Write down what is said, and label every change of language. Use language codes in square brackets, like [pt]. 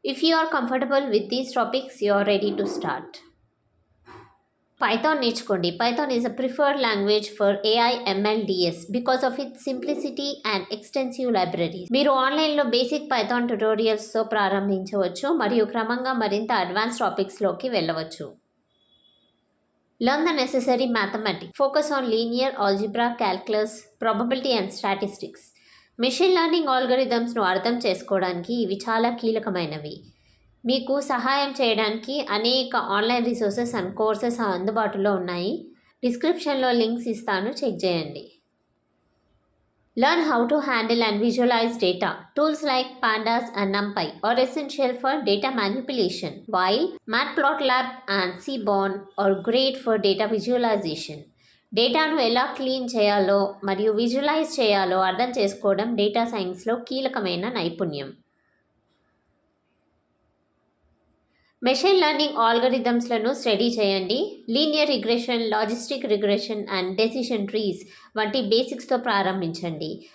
[en] If you are comfortable with these topics, you are ready to start. [te] Python నేర్చుకోండి. [en] Python is a preferred language for AI, ML, DS because of its simplicity and extensive libraries. [te] మీరు ఆన్లైన్లో basic Python ట్యుటోరియల్స్తో ప్రారంభించవచ్చు మరియు క్రమంగా మరింత advance టాపిక్స్లోకి వెళ్ళవచ్చు. [en] Learn the necessary mathematics. Focus on linear algebra, calculus, probability and statistics. [te] Machine learning ఆల్గరిథమ్స్ను అర్థం చేసుకోవడానికి ఇవి చాలా కీలకమైనవి. మీకు సహాయం చేయడానికి అనేక ఆన్లైన్ రిసోర్సెస్ అండ్ కోర్సెస్ అందుబాటులో ఉన్నాయి. డిస్క్రిప్షన్లో లింక్స్ ఇస్తాను, చెక్ చేయండి. [en] Learn how to handle and visualize data. Tools like Pandas and NumPy are essential for data manipulation, while Matplotlib and Seaborn are great for data visualization. [te] డేటాను ఎలా clean చేయాలో మరియు visualise చేయాలో అర్థం చేసుకోవడం డేటా సైన్స్లో కీలకమైన నైపుణ్యం. మెషిన్ లెర్నింగ్ ఆల్గరిథమ్స్లను స్టడీ చేయండి. Linear regression, logistic regression and decision trees వంటి బేసిక్స్తో ప్రారంభించండి.